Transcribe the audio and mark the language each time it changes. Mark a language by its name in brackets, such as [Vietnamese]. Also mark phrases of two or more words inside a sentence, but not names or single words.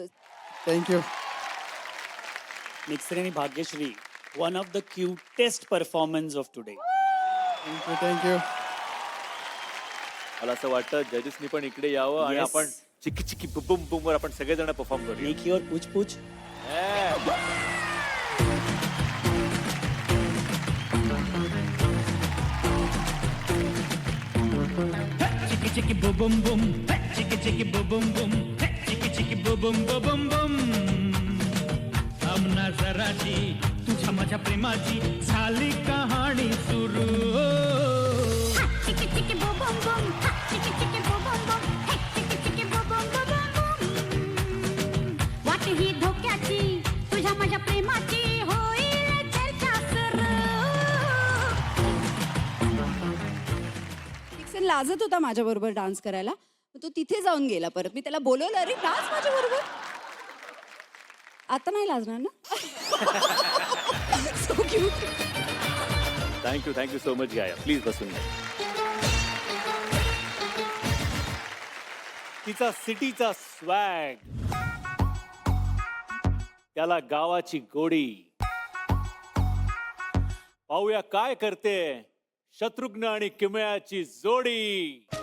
[Marathi] थँक्यू. [English] निक्सन आणि भाग्यश्री, one of the cutest performance of today. [Marathi] थँक्यू. मला असं वाटतं जजेसनी पण इकडे यावं आणि [English] Yes. [Marathi] आपण चिकी चिकी बुबुम बुम वर आपण सगळेजण परफॉर्म करूया. [English] make your [Marathi] पूछ पूछ. Chicky chicky boom boom boom, chicky chicky boom boom boom, chicky chicky boom boom boom boom. आमना जराची तुझ्या माझ्या प्रेमाची झाली कहाणी सुरू. चिकी चिकी बो बम बम, चिकी चिकी बो बम बम, चिकी चिकी बो बम बम. वाट ही धोक्याची तुझ्या माझ्या प्रेमाची होईल चर्चा सुरू. निक्सन लाजत होता माझ्या बरोबर डान्स करायला, तो तिथे जाऊन गेला. परत मी त्याला बोलवलं, अरे डान्स माझ्या बरोबर. आता नाही लाजणार ना? [English] So cute. thank you so much. [Marathi] गाया प्लीज बसून घ्या. तिचा सिटीचा स्वॅग, त्याला गावाची गोडी. पाहूया काय करते शत्रुघ्न आणि किमयाची जोडी.